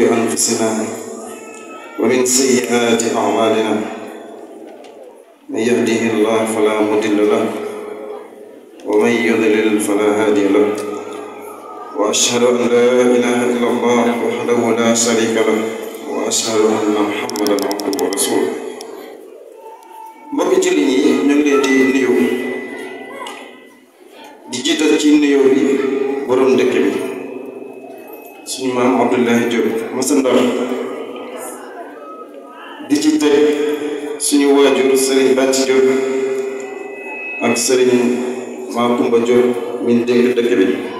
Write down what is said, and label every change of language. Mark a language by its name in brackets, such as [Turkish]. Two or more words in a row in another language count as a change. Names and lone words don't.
[Arabic] أنفسنا ومن سيئات أعمالنا من يهده الله فلا مضل له ومن يضلل فلا هادي له وأشهد أن لا إله إلا الله وحده لا شريك له وأشهد أن محمدا عبده ورسوله. [Wolof] mbokki jullit ñi ñu ngi leen di nuyu di jiital ci nuyoo bi borom dëkk bi suñu maam Abdoulaye Diop masa Ndar di ci teg suñu waajur Serigne Bàcci Diop ak Serigne Makumba Diop mi dénk dëkk bi